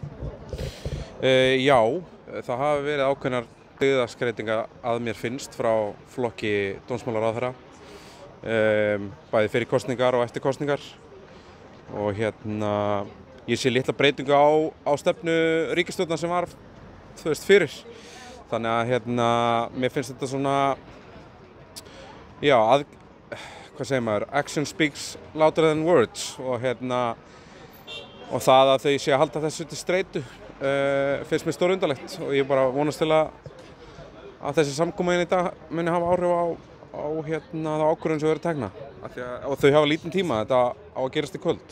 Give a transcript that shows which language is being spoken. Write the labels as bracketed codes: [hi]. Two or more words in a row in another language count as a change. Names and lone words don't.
[is] Já, það hafa verið ákveðnar byggðaskreitingar að mér finnst frá flokki dómsmálaráðherra, bæði fyrir kosningar og eftir kosningar. Og ég sé litla breytingu á stefnu ríkisstjórnar sem var fyrir. Þannig að mér finnst þetta svona, hvað segir maður, [en] action speaks louder than words [is] og það að þau sé að halda þessu til streitu finnst mér stórundarlegt og ég bara vonast til að þessi samkomunin í dag muni hafa áhrif á þá ákvörðun sem verður tekna og þau hafa lítinn tíma, þetta á að gerast í kvöld.